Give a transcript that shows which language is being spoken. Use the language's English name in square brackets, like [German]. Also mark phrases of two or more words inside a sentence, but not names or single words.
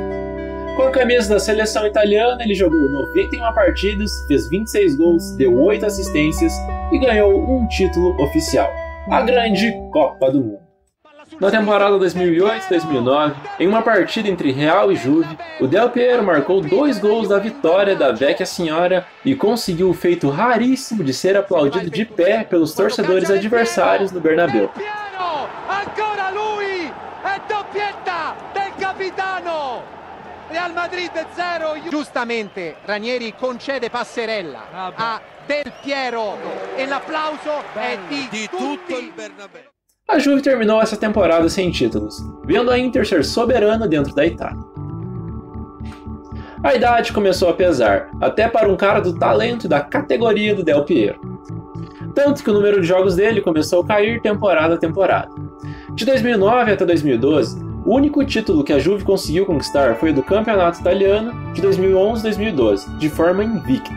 [Portuguese] Com a camisa da seleção italiana, ele jogou 91 partidas, fez 26 gols, deu 8 assistências e ganhou um título oficial, a grande Copa do Mundo. Na temporada 2008-2009, em uma partida entre Real e Juve, o Del Piero marcou 2 gols da vitória da Vecchia Signora e conseguiu o feito raríssimo de ser aplaudido de pé pelos torcedores adversários no Bernabéu. [Italian] Ancora lui, è doppietta del capitano! Real Madrid 0. Giustamente Ranieri concede passerella a Del Piero e l'applauso è di tutto il Bernabéu. [Portuguese] A Juve terminou essa temporada sem títulos, vendo a Inter ser soberana dentro da Itália. A idade começou a pesar, até para um cara do talento e da categoria do Del Piero. tanto que o número de jogos dele começou a cair temporada a temporada. De 2009 até 2012, o único título que a Juve conseguiu conquistar foi o do Campeonato Italiano de 2011-2012, de forma invicta.